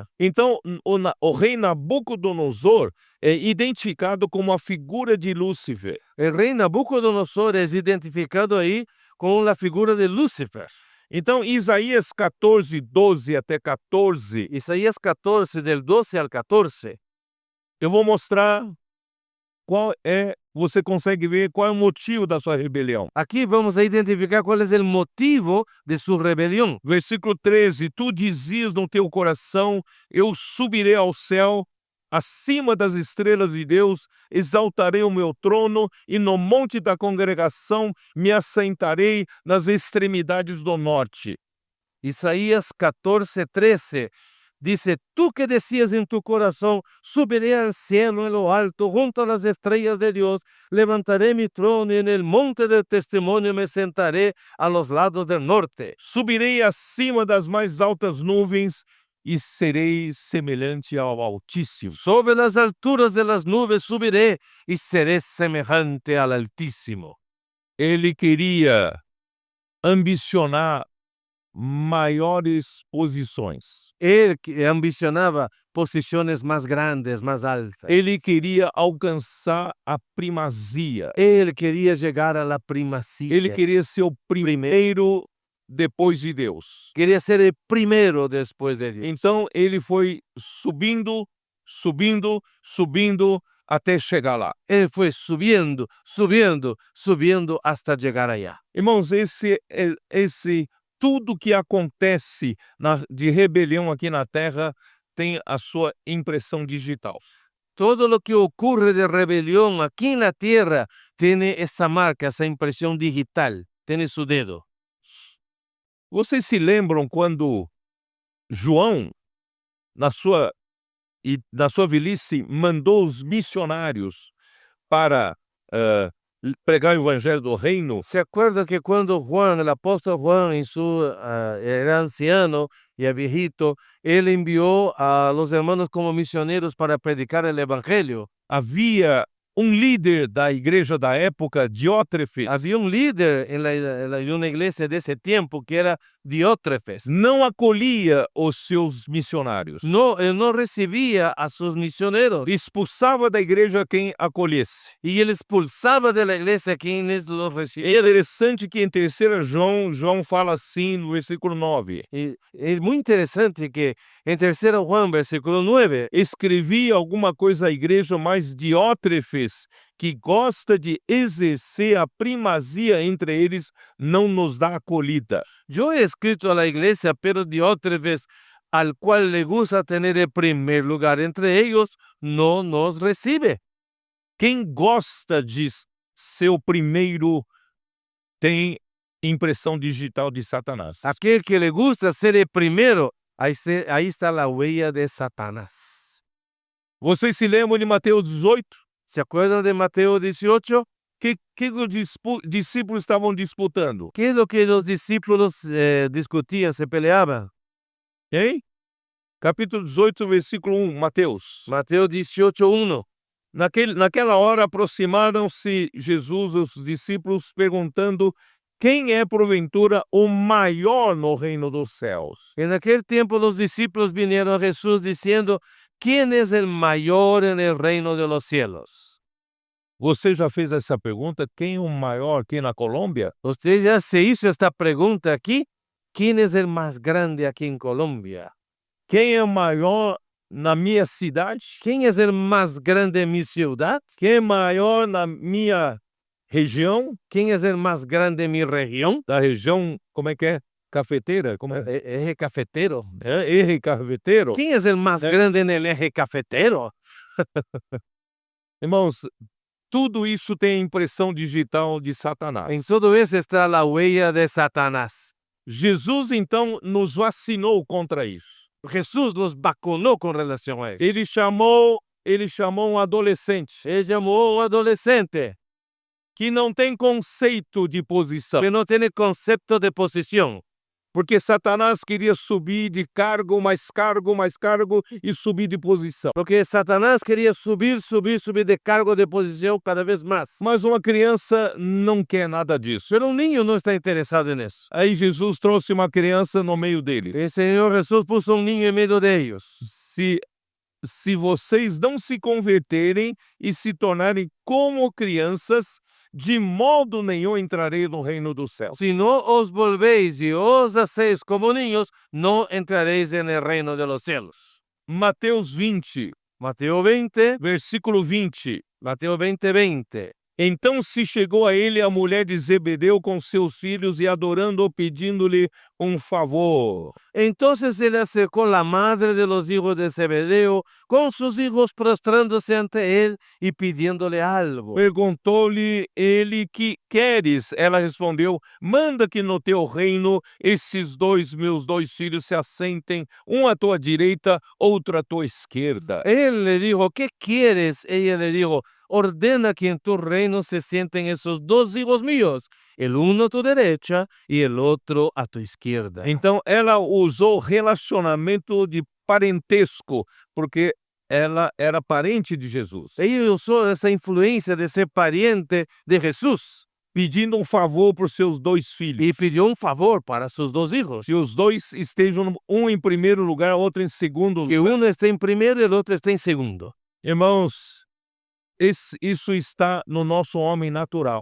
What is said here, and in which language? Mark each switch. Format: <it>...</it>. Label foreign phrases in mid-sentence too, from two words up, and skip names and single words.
<pt>Então, o rei Nabucodonosor é identificado como a figura de Lúcifer. O rei Nabucodonosor é identificado aí com a figura de Lúcifer. Então, Isaías 14, 12 até 14.</pt> <es>Isaías 14, del 12 al 14.</es> <pt>Eu vou mostrar você consegue ver qual é o motivo da sua rebelião. Aqui vamos identificar qual é o motivo de sua rebelião. Versículo 13, tu dizias no teu coração, eu subirei ao céu, acima das estrelas de Deus, exaltarei o meu trono, e no monte da congregação me assentarei nas extremidades do norte.</pt> <es>Isaías 14:13 dice, tú que decías en tu corazón, subiré al cielo en lo alto, junto a las estrellas de Dios, levantaré mi trono y en el monte del testimonio me sentaré a los lados del norte.</es> <pt>Subirei acima das mais altas nuvens e serei semelhante ao Altíssimo.</pt> <es>Sobre las alturas de las nubes subiré y seré semejante al Altísimo.</es> <pt>Ele queria ambicionar maiores posições.</pt> <es>Él que ambicionaba posiciones más grandes, más altas.</es> <pt>Ele queria alcançar a primazia.</pt> <es>Él quería llegar a la primacía.</es> <pt>Ele queria ser o primeiro depois de Deus.</pt> <es>Quería ser el primero después de Dios.</es> <pt>Então ele foi subindo, subindo, subindo até chegar lá.</pt> <es>Él fue subiendo, subiendo, subiendo hasta llegar allá.</es> <pt>Irmãos, esse tudo que acontece de rebelião aqui na Terra tem a sua impressão digital.</pt> <es>Todo lo que ocurre de rebelión aquí en la tierra tiene esa marca, esa impresión digital, tiene su dedo.</es> <pt>Vocês se lembram quando João, na sua velhice, mandou os missionários para pregar o evangelho do reino?</pt> <es>¿Se acuerda que cuando Juan, el apóstol Juan, era anciano y viejito, él envió a los hermanos como misioneros para predicar el evangelio?</es> <pt>Havia líder da igreja da época, Diótrefes,</pt> <es>Había un líder en una iglesia de ese tiempo que era Diótrefes.</es> <pt>não acolhia os seus missionários.</pt> <es>No, él no recibía a sus misioneros</es> <pt>Expulsava da igreja quem acolhesse.</pt> <es>y él expulsaba de la iglesia a quienes los</es> <pt>É</pt> <es>recibían.</es> <pt>interessante que em 3 João fala assim no versículo 9.</pt> <es>Y es muy interesante que en 3 Juan, versículo 9,</es> <pt>Escrevi alguma coisa à igreja, mas Diótrefes, que gosta de exercer a primazia entre eles, não nos dá acolhida.</pt> <es>yo he escrito a la iglesia, pero Diótrefes, al cual le gusta tener el primer lugar entre ellos, no nos recibe.</es> <pt>Quem gosta de ser o primeiro tem impressão digital de Satanás.</pt> <es>Aquel que le gusta ser el primero, ahí está la huella de Satanás.</es> <pt>Vocês se lembram de Mateus 18?</pt> <es>¿Se acuerdan de Mateo 18?</es> <pt>Que os discípulos estavam disputando?</pt> <es>¿Qué es lo que los discípulos discutían, se peleaban?</es> <pt>Hein? Capítulo 18, versículo 1, Mateus.</pt> <es>Mateo 18:1.</es> <pt>Naquela hora aproximaram-se Jesus e os discípulos perguntando quem é porventura o maior no reino dos céus.</pt> <es>En aquel tiempo los discípulos vinieron a Jesús diciendo, ¿quién es el mayor en el reino de los cielos?</es> <pt>Você já fez essa pergunta? Quem é o maior aqui na Colômbia?</pt> <es>Usted ya se hizo esta pregunta aquí. ¿Quién es el más grande aquí en Colombia?</es> <pt>Quem é o maior na minha cidade?</pt> <es>¿Quién es el más grande en mi ciudad?</es> <pt>Quem é maior na minha região?</pt> <es>¿Quién es el más grande en mi región?</es> <pt>Da região, como é que é? Cafeteira? Como é?</pt> <es>Eje cafetero.</es> <pt>Eje cafeteiro?</pt> <es>¿Quién es el más grande en el eje cafetero?</es> <pt>Irmãos, tudo isso tem impressão digital de Satanás.</pt> <es>En todo eso está la huella de Satanás.</es> <pt>Jesus, então, nos vacinou contra isso.</pt> <es>Jesús los vacunó con relación a eso.</es> <pt>Ele chamou um adolescente</pt> <es>Él llamó a un adolescente</es> <pt>que não tem conceito de posição.</pt> <es>que no tiene concepto de posición.</es> <pt>Porque Satanás queria subir de cargo, mais cargo, mais cargo e subir de posição.</pt> <es>Porque Satanás quería subir de cargo, de posición cada vez más.</es> <pt>Mas uma criança não quer nada disso.</pt> <es>Pero un niño no está interesado en eso.</es> <pt>Aí Jesus trouxe uma criança no meio dele.</pt> <es>El Señor Jesús puso un niño en medio de ellos.</es> <pt>Se vocês não se converterem e se tornarem como crianças, de modo nenhum entrarei no reino dos céus.</pt> <es>Si no os volvéis y os hacéis como niños, no entraréis en el reino de los cielos.</es> <pt>Mateus 20,</pt> <es>Mateo 20,</es> <pt>versículo 20.</pt> <es>Mateo 20:20.</es> <pt>Então se chegou a ele a mulher de Zebedeu com seus filhos e adorando-o, pedindo-lhe favor.</pt> <es>Entonces se le acercó la madre de los hijos de Zebedeo con sus hijos prostrándose ante él y pidiéndole algo.</es> <pt>Perguntou-lhe ele: que queres? Ela respondeu: manda que no teu reino esses meus dois filhos se assentem, um à tua direita, outro à tua esquerda.</pt> <es>Él le dijo, ¿qué quieres? Ella le dijo, ordena que en tu reino se sienten esos dos hijos míos, el uno a tu derecha y el otro a tu izquierda.</es> <pt>Então ela usou relacionamento de parentesco, porque ela era parente de Jesus,</pt> <es>Ella usó esa influencia de ser pariente de Jesús</es> <pt>pedindo favor por seus dois filhos.</pt> <es>y pidió un favor para sus dos hijos.</es> <pt>Que os dois estejam, um em primeiro lugar, outro em segundo</pt> <es>Que</es> <pt>lugar.</pt> <es>uno esté en primero y el otro esté en segundo.</es> <pt>Irmãos, isso está no nosso homem natural,</pt>